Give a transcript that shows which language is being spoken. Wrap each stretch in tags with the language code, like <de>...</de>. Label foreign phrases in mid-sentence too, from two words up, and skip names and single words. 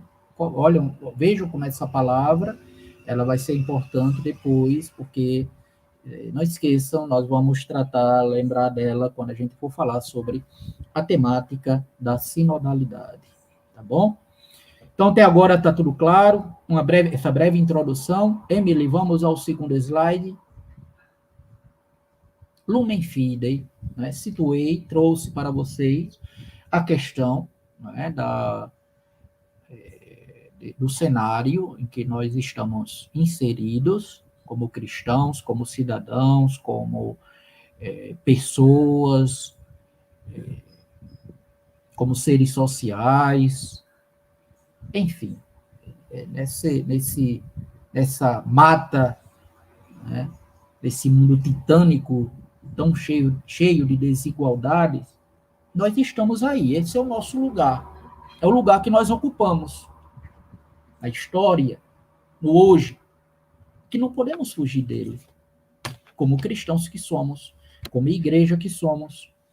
<pt>Olha, vejam como essa palavra ela vai ser importante depois, porque não esqueçam, nós vamos lembrar dela quando a gente for falar sobre a temática da sinodalidade. Tá bom? Então, até agora está tudo claro. Essa breve introdução. Emily, vamos ao segundo slide. Lumen Fidei, situei, trouxe para vocês a questão do cenário em que nós estamos inseridos, como cristãos, como cidadãos, como pessoas, como seres sociais, enfim, nessa mata, desse mundo titânico, tão cheio de desigualdades, nós estamos aí, esse é o nosso lugar, é o lugar que nós ocupamos, na história, no hoje, que não podemos fugir dele, como cristãos que somos, como igreja que somos.</pt>